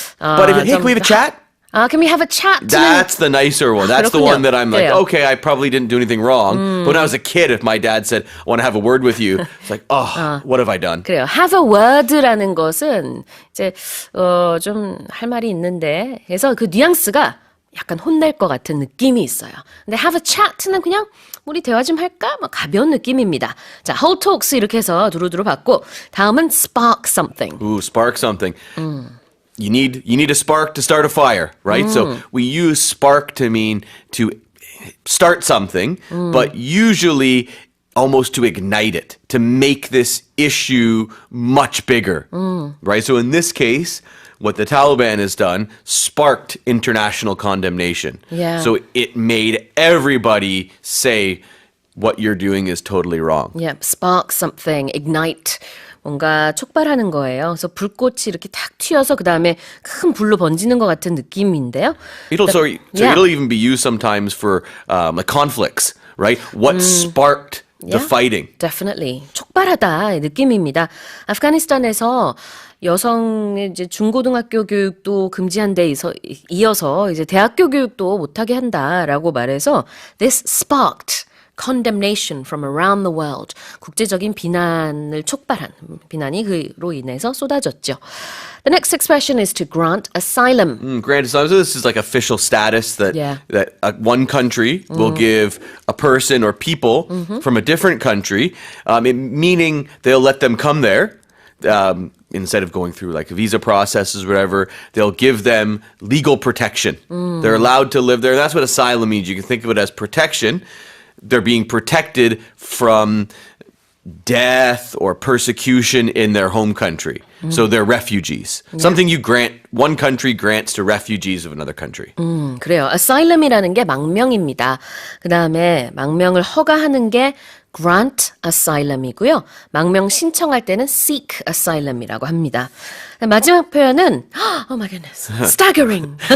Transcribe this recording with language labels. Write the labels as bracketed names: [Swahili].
[English] But hey, can we have a chat? Can we have a chat? That's the nicer one. That's the [Korean] 그렇군요. [English] one that I'm like, [Korean] 그래요. [English] okay, I probably didn't do anything wrong. But when I was a kid, if my dad said, I want to have a word with you, it's like, what have I done? [Korean] 그래요. Have a word라는 것은 이제 좀 할 말이 있는데, 그래서 그 뉘앙스가 약간 혼낼 것 같은 느낌이 있어요. 근데 have a chat는 그냥 우리 대화 좀 할까? 뭐 가벼운 느낌입니다. 자, hold talks 이렇게 해서 두루두루 받고 다음은 spark something. [English] Ooh, spark something. You need a spark to start a fire, right? So we use spark to mean to start something, but usually almost to ignite it, to make this issue much bigger, right? So in this case, what the Taliban has done sparked international condemnation. Yeah. So it made everybody say what you're doing is totally wrong. Yeah, spark something, ignite. [Korean] 뭔가 촉발하는 거예요. 그래서 불꽃이 이렇게 탁 튀어서 그 다음에 큰 불로 번지는 것 같은 느낌인데요. [English] It'll even be used sometimes for like conflicts, right? What sparked the fighting? Definitely. [Korean] 촉발하다 느낌입니다. 아프가니스탄에서 여성의 이제 중고등학교 교육도 금지한 데 이어서 이제 대학교 교육도 못하게 한다라고 말해서 [English] this sparked condemnation from around the world. [Korean] 국제적인 비난을 촉발한 비난이 그로 인해서 쏟아졌죠. [English] The next expression is to grant asylum. Grant asylum. So this is like official status that one country will give a person or people from a different country, meaning they'll let them come there. Instead of going through like visa processes or whatever, they'll give them legal protection. They're allowed to live there. That's what asylum means. You can think of it as protection. They're being protected from death or persecution in their home country. So they're refugees. Something one country grants to refugees of another country. [Korean] 그래요. asylum이라는 게 망명입니다. 그 다음에 망명을 허가하는 게 grant asylum이고요. 망명 신청할 때는 seek asylum이라고 합니다. 마지막 표현은 [English] oh my goodness, staggering.